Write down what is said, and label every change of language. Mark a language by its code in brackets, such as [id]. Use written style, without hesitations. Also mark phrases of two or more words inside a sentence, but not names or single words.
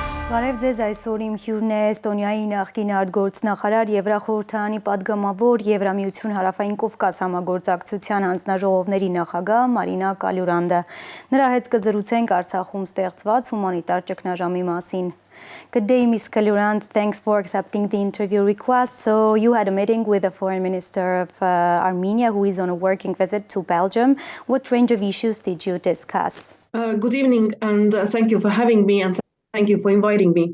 [hy] Բարև ձեզ, այսօր իմ հյուրն է Էստոնիայի նախկին արտգործնախարար Եվրախորհրդարանի պատգամավոր Եվրամիություն Հարավային Կովկաս համագործակցության հանձնաժողովների նախագահ Մարինա Kaljurandը։ Նրա հետ կզրուցենք Արցախում ստեղծված հումանիտար ճգնաժամի մասին։ [en] Good day, Ms. Kaljurand. Thanks for accepting the interview request. So you had a meeting with the Foreign Minister of Armenia, who is on a working visit to Belgium. What range of issues did you discuss? Good evening, and thank you for having me. And thank you for inviting me.